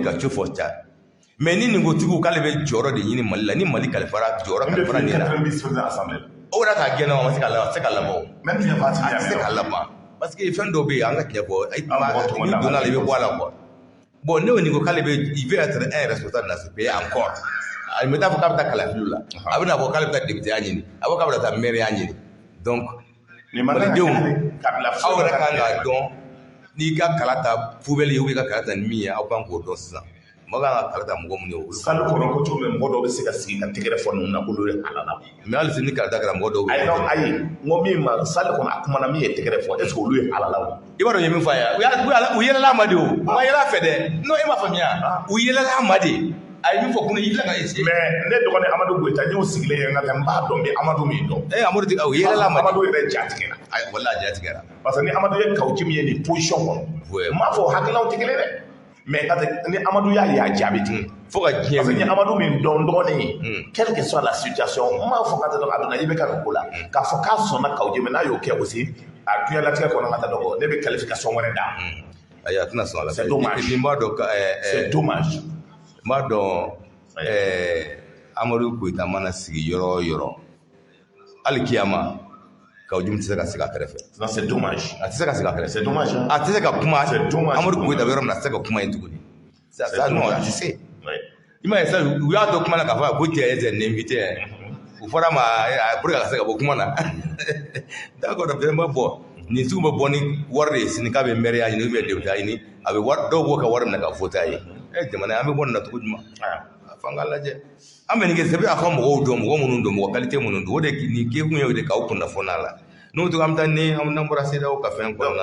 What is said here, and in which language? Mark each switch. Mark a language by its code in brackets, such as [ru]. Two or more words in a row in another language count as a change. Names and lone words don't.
[bm] ka cu fɔ ca mais ni nin kotigiw k'ale bɛ jɔyɔrɔ de ɲini Mali la ni Mali kalifara jɔyɔrɔ kalifara nin na o yɛrɛ k'a gɛn a ma se ka labɔ a tɛ se ka laban parce que fɛn dɔw bɛ yen an ka tiɲɛ fɔ n'i donna la i bɛ bɔ a la quoi bon ne nin ko k'ale bɛ [fr] il veut être un responsable de ce pays encore [bm] a bɛ taa fɔ k'a bɛ taa kalafiliw la a bɛ na fɔ k'ale bɛ taa député ɲini a bɛ k'a bɛ taa maire ɲini donc malidenw aw yɛrɛ kan k'a dɔn n'i ka kala ta poubelle ye ou ka kala ta ni min ye aw kan k'o dɔn sisan mɔgɔ kan ka kala ta mɔgɔ mun ye olu sali kɔnɔ ko cogo min mɔgɔ dɔw bɛ se ka sigi ka tɛgɛrɛ fɔ ninnu na k'olu ye halala mais hali sini ni kala ta kɛra mɔgɔ dɔw ayi n ko min ma sali kɔnɔ a kumana min ye tɛgɛrɛ fɔ [fr] est ce que [bm] olu ye halala o i b'a dɔn ye min fɔ a ye u yɛlɛla a ma de o u ma yɛlɛ a fɛ dɛ non e m'a faamuya u yɛlɛla a ma de a ye min fɔ kunun i filɛ ka essayer mais ne dɔgɔnin Amadu Goyita n y'o sigilen ye n ka n b'a dɔn bɛ Amadu min dɔn Amadu u yɛlɛla a ma de Amadu yɛrɛ jatigɛra walahi a jatigɛra parce que ni Amadu ye Kawuci min ye nin position kɔnɔ n m'a fɔ hakililaw tɛ kelen dɛ mais ni Amadu y'a ye a jaabi tigɛ fo ka diɲɛ parce que ni Amadu min dɔn dɔgɔnin ye [fr] quelle que soit la situation [bm] n m'a fɔ ka tɛ dɔn a donna i bɛ ka nin ko la k'a fɔ k'a sɔnna Kawuci mais n'a y'o kɛ aussi a diɲɛlatigɛ kɔnɔ ka taa dɔgɔ ne bɛ qualification wɛrɛ d'a ayi a tɛna sɔn a la [fr] c'est dommage [bm] n b'a dɔn [fr] c'est dommage [bm] n b'a dɔn Amadu Goyita mana sigi yɔrɔ o yɔrɔ hali kiyama Kawuci tɛ se ka sigi a kɛrɛfɛ [fr] c'est dommage [bm] a tɛ se ka sigi a kɛrɛfɛ [fr] c'est dommage [bm] a tɛ se ka kuma Amadu Goyita bɛ yɔrɔ min na a tɛ se ka kuma yen tuguni [fr] ça non [bm] a tɛ se i m'a ye sa u y'a to kuma na k'a fɔ ko cɛ [fr] est un invité [bm] u fɔra ma [fr] pour que [bm] a ka se ka bɔ kuma na [fr] d'accord vraiment bon [bm] nin sugu bɛ bɔ ni wari de ye sini k'a bɛ maire ɲini [fr] ou bien [bm] député ɲini a bɛ wari dɔw b'o ka wari minɛ ka vote a ye jamana an bɛ bɔ nin na cogo jumɛn f'an k'a lajɛ an bɛ nin kɛ c'est a fɔ mɔgɔw dɔn mɔgɔ minnu don mɔgɔ qualité minnu don o de nin kɛ kun ye o de k'aw kunnafoni a la n'o to an bɛ taa ni an bɔra CEDEAO ka fɛn kɔnɔna